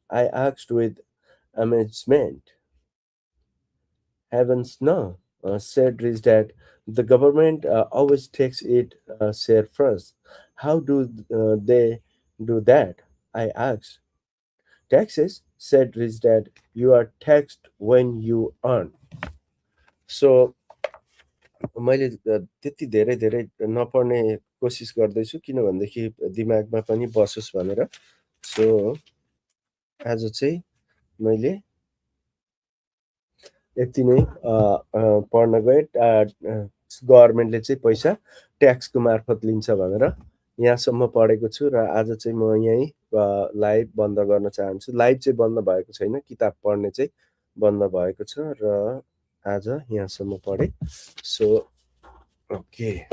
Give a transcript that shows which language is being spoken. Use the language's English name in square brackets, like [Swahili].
[English] I asked with amazement. Heavens no, said Rich Dad. The government always takes it share first. How do they do that? I asked. Taxes, said Rich Dad. You are taxed when you earn. [Nepali] So मैले त्यति धेरै धेरै नपढ्ने कोसिस गर्दैछु, किनभनेदेखि दिमागमा पनि बसोस् भनेर। सो आज चाहिँ मैले यति नै पढ्न गएँ। गभर्मेन्टले चाहिँ पैसा ट्याक्सको मार्फत लिन्छ भनेर यहाँसम्म पढेको छु। र आज चाहिँ म यहीँ लाइभ बन्द गर्न चाहन्छु। लाइभ चाहिँ बन्द भएको छैन, किताब पढ्ने चाहिँ बन्द भएको छ। र आज यहाँसम्म पढेँ। So okay.